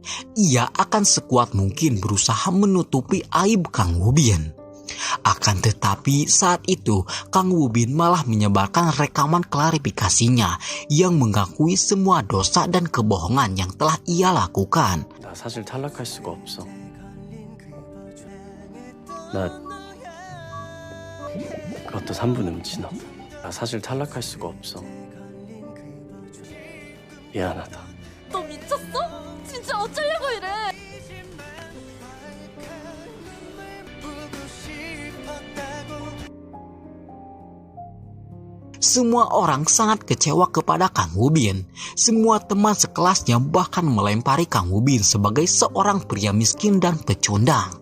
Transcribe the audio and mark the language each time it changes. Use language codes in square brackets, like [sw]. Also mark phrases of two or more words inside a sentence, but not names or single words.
[id] Ia akan sekuat mungkin berusaha menutupi aib Kang Woo-bin. Akan tetapi saat itu, Kang Woo-bin malah menyebarkan rekaman klarifikasinya yang mengakui semua dosa dan kebohongan yang telah ia lakukan. [ko] 나 사실 탈락할 수가 없어. 나 그것도 3분 음치너. 나 사실 탈락할 수가 없어. 미안하다. 너 미쳤어? 진짜 어쩌려고 이래? [id] Semua orang sangat kecewa kepada Kang Woo-bin. Semua teman sekelasnya bahkan melempari Kang Woo-bin sebagai seorang pria miskin dan pecundang.